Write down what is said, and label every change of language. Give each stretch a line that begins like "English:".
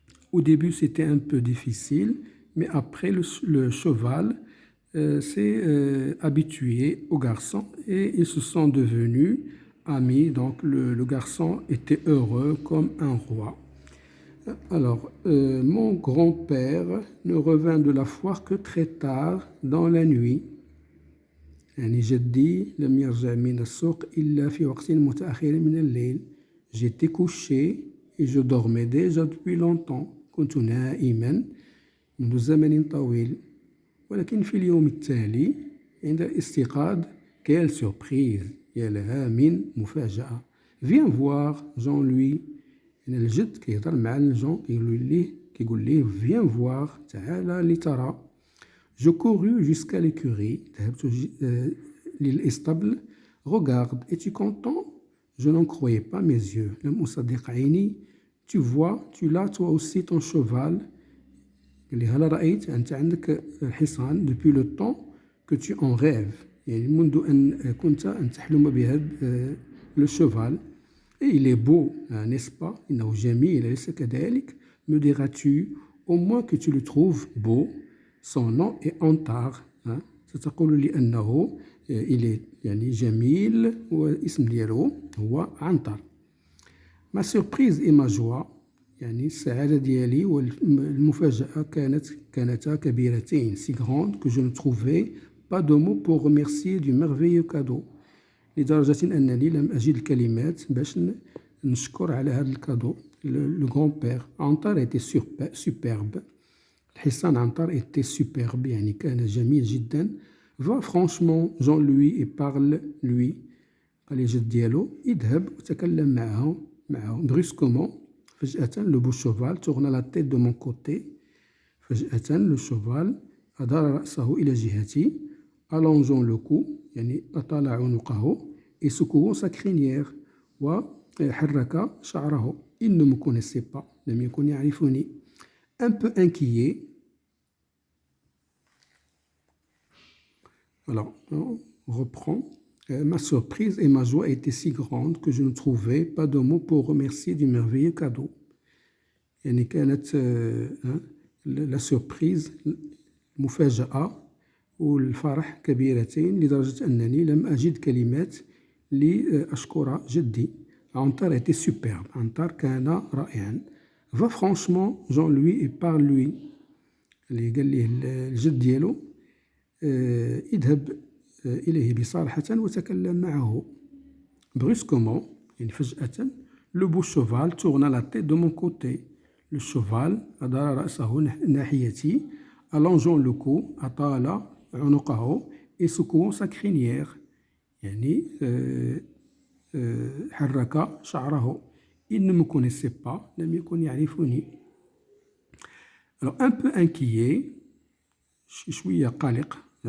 French: Au début c'était un peu difficile, mais après le cheval s'est habitué au garçon et ils se sont devenus amis. Donc le garçon était heureux comme un roi. Alors, mon grand-père ne revint de la foire que très tard dans la nuit.
Arabic: يعني جدي لم يرجع من السوق إلا في وقت متأخر من الليل.
French: J'étais couché et je dormais déjà depuis longtemps.
Arabic: كنت نائما منذ زمن طويل. ولكن في اليوم التالي عند الاستيقاظ
French: quelle surprise
Arabic: يا لها من مفاجأة.
French: Viens voir Jean-Louis.
Arabic: الجد كيهضر مع الجون كيقول ليه
French: viens voir
Arabic: تعال لترى.
French: Je courus jusqu'à l'écurie
Arabic: ذهبت للإسطبل.
French: Regarde, es-tu content? Je n'en croyais pas mes yeux.
Arabic: لم أصدق عيني.
French: Tu vois, tu l'as toi aussi ton cheval.
Arabic: قال لي هل رأيت أنت عندك الحصان
French: depuis le temps que tu en rêves
Arabic: يعني منذ أن كنت أن تحلم بهذا
French: le cheval. Et il est beau, n'est-ce pas?
Arabic: إنه جميل أليس كذلك?
French: Me diras-tu au moins que tu le trouves beau? Son nom est Antar.
Arabic: ستقول لي أنه
French: il est
Arabic: يعني جميل والاسم ديالو هو عنتر.
French: Ma surprise et ma joie
Arabic: يعني السعادة ديالي والمفاجأة كانتا كبيرتين
French: si grandes que je ne trouvais pas de mots pour remercier du merveilleux cadeau.
Arabic: لدرجة أنني لم أجد الكلمات باش نشكر على هذا الكادو.
French: Le grand-père عنتر était superbe.
Arabic: الحصان عنتر
French: était superbe
Arabic: يعني كان جميل جدا.
French: Va franchement Jean-Louis et parle-lui.
Arabic: قال لي جد ديالو اذهب وتكلم معه brusquement.
French: فجأة le beau cheval tourna la tête de mon côté.
Arabic: فجأة le cheval أدار رأسه إلى جهتي.
French: allongeant le cou
Arabic: يعني أطال عنقه
French: et secouant sa crinière
Arabic: وحرك شعره.
French: Il ne me connaissait pas
Arabic: لم يكن يعرفني.
French: Un peu inquiet. Alors, on reprend. Ma surprise et ma joie étaient si grandes que je ne trouvais pas de mots pour remercier du merveilleux cadeau.
Arabic: يعني كانت la surprise مفاجأة والفرح كبيرتين لدرجة أنني لم أجد كلمات لأشكر جدي.
French: عنتر était superbe.
Arabic: عنتر كان رائعا.
French: Va franchement Jean-Louis et parle-lui.
Arabic: اللي قال ليه الجد ديالو اذهب إليه بصراحة وتكلم معه.
French: brusquement
Arabic: يعني فجأة
French: le beau cheval tourna la tête de mon côté.
Arabic: le cheval أدار رأسه ناحيتي.
French: allongeant le cou
Arabic: أطال عنقه
French: et secouant sa crinière
Arabic: يعني حرك شعره.
French: Il ne me connaissait pas
Arabic: لم يكن يعرفني.
French: Alors un peu inquiet
Arabic: شوية قلق